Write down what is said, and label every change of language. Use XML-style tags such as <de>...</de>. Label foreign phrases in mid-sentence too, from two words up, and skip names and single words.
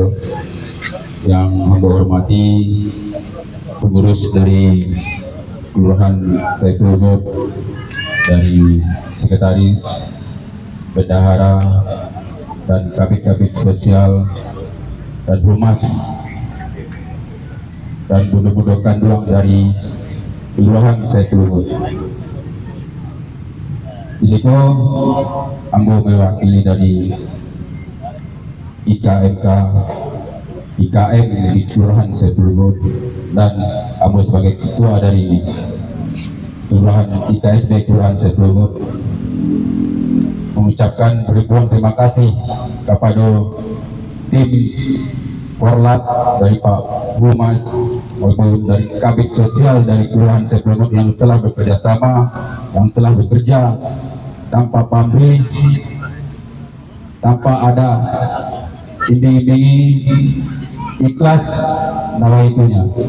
<id>Yang hamba hormati pengurus dari Kelurahan Sungai Pelunggut, dari sekretaris, bendahara, dan kabit-kabit sosial dan humas dan bundo-bundo kanduang dari Kelurahan Sungai Pelunggut. Di situ ambo mewakili dari IKMK, IKM di Kelurahan Sungai Pelunggut, dan ambo sebagai ketua dari Kelurahan IKSB Kelurahan Sungai Pelunggut mengucapkan ribuan terima kasih kepada tim Korlap dari Pak Humas maupun dari Kabid Sosial dari Kelurahan Sungai Pelunggut yang telah bekerja sama, yang telah bekerja tanpa pamrih, tanpa ada iming-imingi, ikhlas nawaitunya.</id>